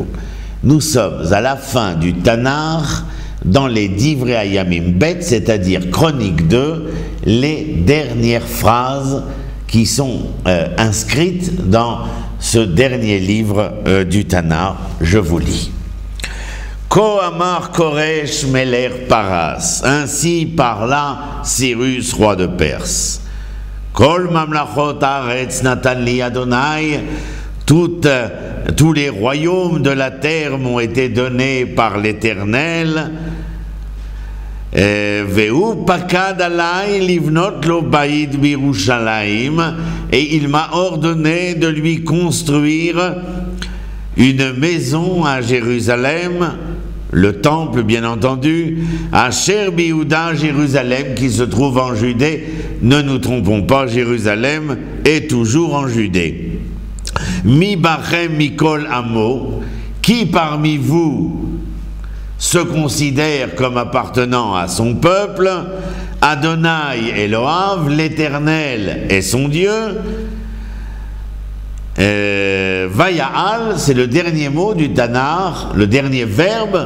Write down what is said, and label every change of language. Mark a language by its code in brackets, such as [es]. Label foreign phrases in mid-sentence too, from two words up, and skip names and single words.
[fr] Nous sommes à la fin du Tanakh, dans les Divrei Hayamim Bet, c'est-à-dire Chronique 2, les dernières phrases qui sont inscrites dans ce dernier livre du Tanakh. Je vous lis. [he] כה אמר כורש מלך פרס, [fr] ainsi parla Cyrus, roi de Perse. [he] כל ממלכות הארץ נתן לי יהוה, [fr] tous les royaumes de la terre m'ont été donnés par l'Éternel. [he] והוא פקד עלי לבנות לו בית בירושלים, [fr] et il m'a ordonné de lui construire une maison à Jérusalem, le temple bien entendu, à [he] אשר ביהודה, [fr] Jérusalem qui se trouve en Judée. Ne nous trompons pas, Jérusalem est toujours en Judée. [he] מי בכם מכל עמו, [fr] qui parmi vous se considère comme appartenant à son peuple. [he] יהוה אלהיו, [fr] l'Éternel est son Dieu. Vaya'al, c'est le dernier mot du Tanakh, le dernier verbe.